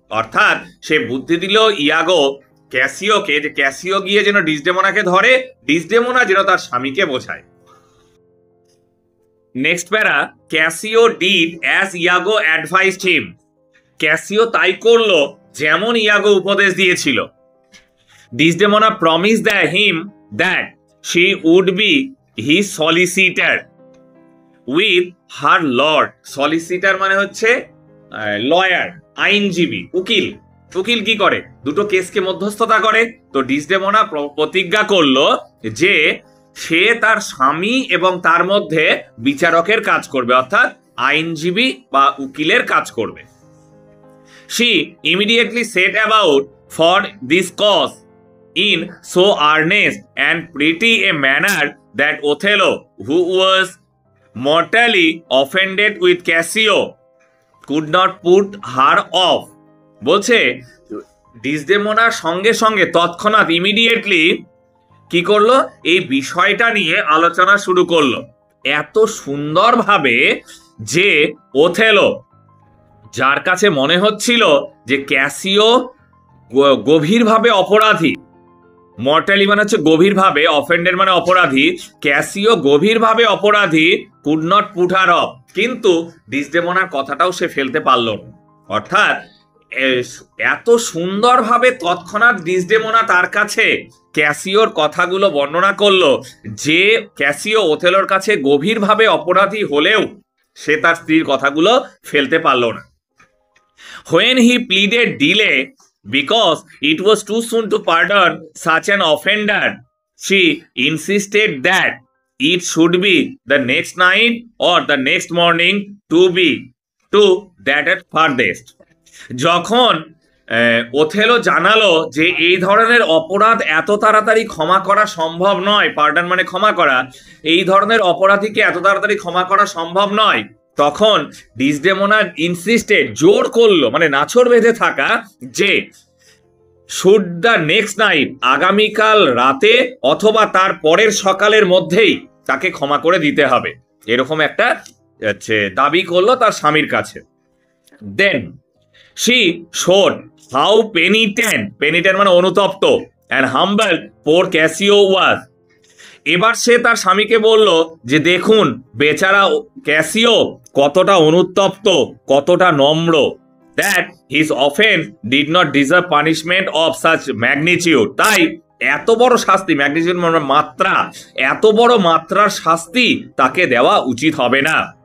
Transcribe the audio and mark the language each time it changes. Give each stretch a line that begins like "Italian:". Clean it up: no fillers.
Bangla: অর্থাৎ সে বুদ্ধি দিল ইয়াগো ক্যাসিওকে, যে ক্যাসিও গিয়ে যেন ডিসডেমোনাকে ধরে, ডিসডেমোনা যেন তার স্বামীকে বোঝায়।
English: next para, Cassio did as Iago advised him,
Bangla: Casio তাই করলো যেমন ইয়াগো উপদেশ দিয়েছিল।
English: Desdemona promised him that she would be his solicitor with her lord.
Bangla: Solicitor মানে হচ্ছে লয়ার, আইনজীবী, উকিল। উকিল কি করে? দুটো কেসকে মধ্যস্থতা করে। তো ডিসডেমোনা প্রতিজ্ঞা করলো যে সে তার স্বামী এবং তার মধ্যে বিচারকের কাজ করবে, অর্থাৎ আইনজীবী বা উকিলের কাজ করবে।
English: She immediately set about for this cause in so earnest and pretty a manner that Othello, who was mortally offended with Cassio, could not put her off.
Bangla: বলছে ডিসডেমোনার সঙ্গে সঙ্গে তৎক্ষণাৎ ইমিডিয়েটলি কি করলো? এই বিষয়টা নিয়ে আলোচনা শুরু করলো এত সুন্দরভাবে যে ওথেলো, যার কাছে মনে হচ্ছিল যে ক্যাসিও গভীরভাবে অপরাধী, মর্টালি মানে হচ্ছে গভীরভাবে, অফেন্ডেড মানে অপরাধী, ক্যাসিও গভীরভাবে অপরাধী,
English: could not put her off,
Bangla: কিন্তু ডিসডেমোনার কথাটাও সে ফেলতে পারল না। অর্থাৎ এত সুন্দরভাবে তৎক্ষণাৎ ডিসডেমোনা তার কাছে ক্যাসিওর কথাগুলো বর্ণনা করলো যে ক্যাসিও ওথেলোর কাছে গভীরভাবে অপরাধী হলেও সে তার স্ত্রীর কথাগুলো ফেলতে পারল না।
English: When he pleaded delay because it was too soon to pardon such an offender, she insisted that it should be the next night or the next morning to be to that at farthest.
Bangla: যখন Othello জানালো যে এই ধরনের অপরাধ এত তাড়াতাড়ি ক্ষমা করা সম্ভব নয়, পার্ডন মানে ক্ষমা করা, এই ধরনের অপরাধীকে এত তাড়াতাড়ি ক্ষমা করা সম্ভব নয়। তখন ডিসডেমোনা ইনসিস্টেড, জোর করলো, মানে নাছোড় বেঁধে থাকা, যে
English: should the next night,
Bangla: আগামীকাল রাতে অথবা তার পরের সকালের মধ্যেই তাকে ক্ষমা করে দিতে হবে, এরকম একটা দাবি করলো তার স্বামীর কাছে।
English: then she showed how penitent
Bangla: মানে অনুতপ্ত,
English: and humble poor Cassio was.
Bangla: এবার সে তার স্বামীকে বলল যে দেখুন বেচারা ক্যাসিও কতটা অনুতপ্ত, কতটা নম্র,
English: that his offense did not deserve punishment of such magnitude.
Bangla: তাই এত বড় শাস্তি, ম্যাগনিটিউড মানে মাত্রা, এত বড় মাত্রার শাস্তি তাকে দেওয়া উচিত হবে না।